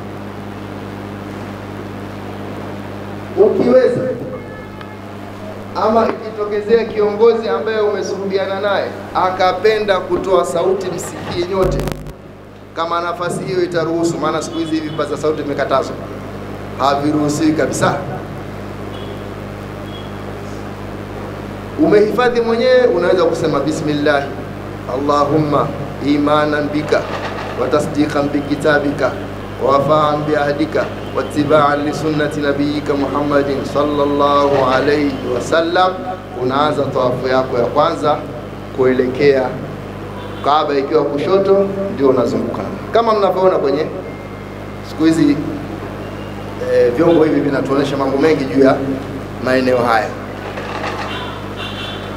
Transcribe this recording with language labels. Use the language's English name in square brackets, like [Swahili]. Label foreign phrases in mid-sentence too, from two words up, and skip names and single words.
[Swahili] Ukiweza ama ikitokezea kiongozi ambaye umesuhubiana naye akapenda kutoa sauti msikie nyote, kama nafasi hiyo itaruhusu, maana siku hizi vipaza sauti vimekatazwa, haviruhusiwi kabisa. Umehifadhi mwenyewe, unaweza kusema [Arabic] بسم الله اللهم إيمانا بك وتصديقا بكتابك ووفاء بعهدك واتباعا لسنة نبيك محمد صلى الله عليه وسلم. [Swahili] Unaanza tawafu yako ya kwanza kuelekea Kaaba, ikiwa kushoto ndio unazunguka. Kama mnavyoona kwenye siku hizi vyombo hivi vinatuonyesha mambo mengi juu ya maeneo haya.